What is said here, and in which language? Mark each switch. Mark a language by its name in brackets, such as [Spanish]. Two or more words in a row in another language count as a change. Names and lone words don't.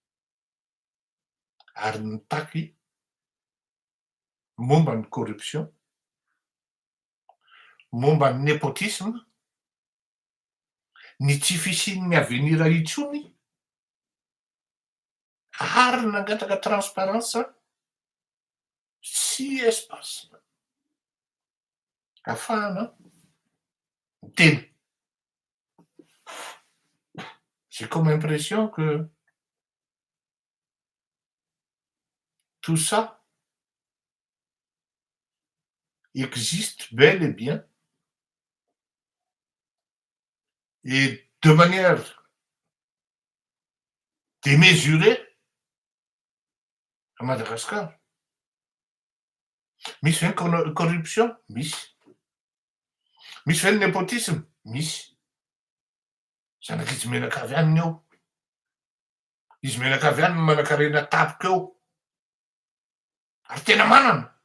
[Malagasy] ary nitaky momba ny corruption, momba ny népotisme, ny tsy fisian'ny avenira intsony ary nangataka transparence sy espace ahafahana miteny. [French] J'ai comme impression que tout ça existe bel et bien et de manière démesurée à Madagascar. [Malagasy] Misy ve ny corruption? Misy. Misy ve ny népotisme? Misy. Zanak'izy Menakavy any eo. Izy Menakavy any manan-karena tapoka eo. Ary tena manana.